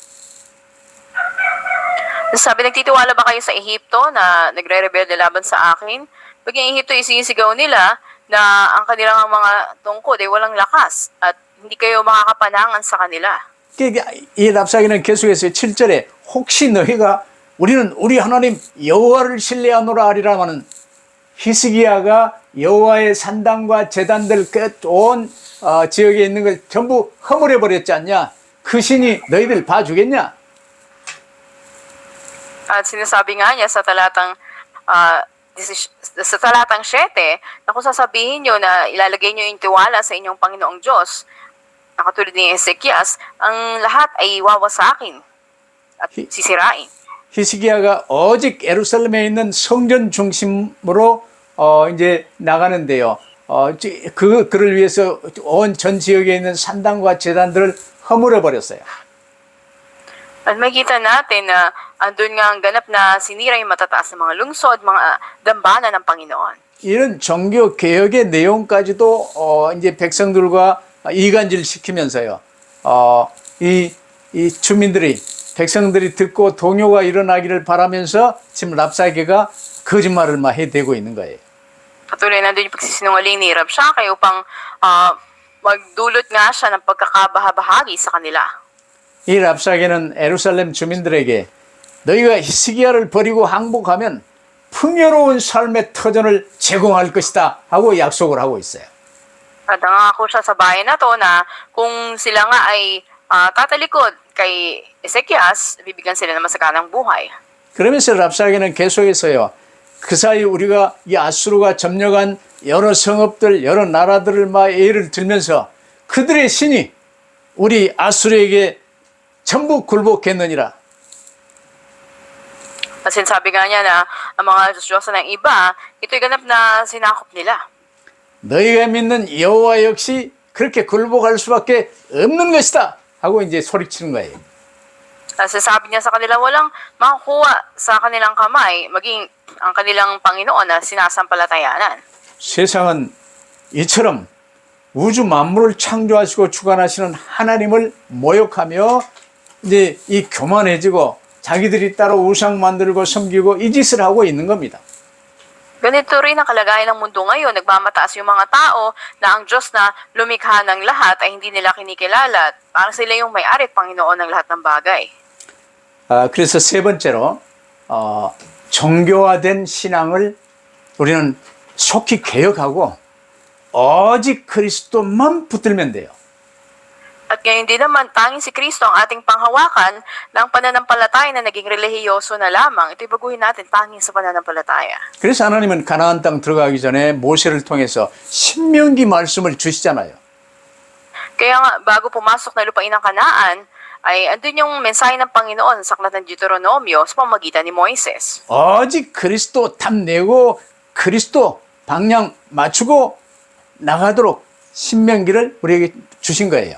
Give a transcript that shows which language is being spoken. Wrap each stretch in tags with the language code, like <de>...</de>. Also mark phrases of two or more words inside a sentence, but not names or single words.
<tl>Sabi, nagtitiwala ba kayo sa Ehipto na nagre-rebelde laban sa akin? Pag yung Ehipto isisigaw nila na ang kanilang mga tungkod ay walang lakas at hindi kayo makakapanangan sa kanila.</tl> <ko>이 랍사기는 계속해서 7절에 혹시 너희가 우리는 우리 하나님 여호와를 신뢰하노라 하리라마는 히스기야가 여호와의 산당과 제단들 그 온 지역에 있는 걸 전부 허물어 버렸지 않냐? 그 신이 너희들 봐주겠냐?</ko> <tl>At sinasabi nga niya sa talatang 7 na kung sasabihin nyo na ilalagay nyo yung tiwala sa inyong Panginoong Diyos, na katulad ni Ezekias, ang lahat ay wawasakin at sisirain.</tl> <ko>히스기야가 오직 예루살렘에 있는 성전 중심으로 이제 나가는데요. 그를 위해서 온 전 지역에 있는 산당과 제단들을 허물어 버렸어요.</ko> <tl>At makita natin na andun nga ang ganap na sinira yung matataas na mga lungsod, mga dambana ng Panginoon.</tl> <ko>이런 종교 개혁의 내용까지도 이제 백성들과 이간질 시키면서요. 이 주민들이 백성들이 듣고 동요가 일어나기를 바라면서 지금 랍사게가 거짓말을 막 해대고 있는 거예요.</ko> <tl>Patuloy nandun yung pagsisinungaling ni Rabshakeh upang magdulot nga siya ng pagkakabahabahagi sa kanila.</tl> <ko>이 랍사게는 예루살렘 주민들에게 너희가 히스기야를 버리고 항복하면 풍요로운 삶의 터전을 제공할 것이다 하고 약속을 하고 있어요.</ko> <tl>At nangako siya sa bayan na to na kung sila nga ay tatalikod kay Ezekias, bibigyan sila ng masaganang buhay.</tl> <ko>그러면서 랍사게는 계속해서요. 그 사이 우리가 이 아수르가 점령한 여러 성읍들, 여러 나라들을 막 예를 들면서 그들의 신이 우리 아수르에게 전부 굴복했느니라.</ko> <tl>At sinasabi nga niya na ang mga Diyos ng iba, ito'y ganap na sinakop nila.</tl> <ko>너희가 믿는 여호와 역시 그렇게 굴복할 수밖에 없는 것이다 하고 이제 소리치는 거예요.</ko> <tl>At sinasabi niya sa kanila, walang makukuha sa kanilang kamay, maging ang kanilang Panginoon na sinasampalatayanan.</tl> <ko>세상은 이처럼 우주 만물을 창조하시고 주관하시는 하나님을 모욕하며 이제 이 교만해지고 자기들이 따로 우상 만들고 섬기고 이 짓을 하고 있는 겁니다.</ko> <tl>Ganito rin ang kalagayan ng mundo ngayon. Nagmamataas yung mga tao na ang Diyos na lumikha ng lahat ay hindi nila kinikilala. Parang sila yung may-ari at Panginoon ng lahat ng bagay.</tl> <ko>그래서 세 번째로 종교화된 신앙을 우리는 속히 개혁하고 오직 그리스도만 붙들면 돼요.</ko> <tl>At ngayon din naman, tanging si Kristo ang ating panghawakan ng pananampalataya na naging relihiyoso na lamang. Ito'y baguhin natin tanging sa pananampalataya.</tl> <ko>그래서 하나님은 가나안 땅 들어가기 전에 모세를 통해서 신명기 말씀을 주시잖아요.</ko> <tl>Kaya nga, bago pumasok na lupain ng Kanaan, ay andun yung mensahe ng Panginoon sa aklat ng Deuteronomio sa pamamagitan ni Moises.</tl> <ko>오직 그리스도 탐내고 그리스도 방향 맞추고 나가도록 신명기를 우리에게 주신 거예요.</ko>